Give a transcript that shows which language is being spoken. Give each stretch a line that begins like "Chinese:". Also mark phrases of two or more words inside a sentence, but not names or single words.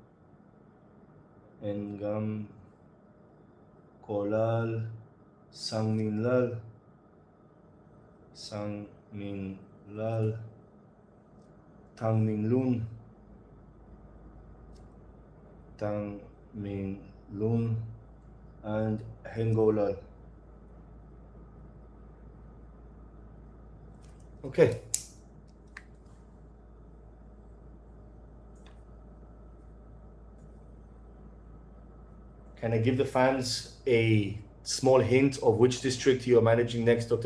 English: Engam Kolal. Sang Min Lal. Sang Min Lal. Tang Min Lun. Tang Min Lun. And Hengolal. Okay. Can I give the fans a small hint of which district you are managing next, Dr.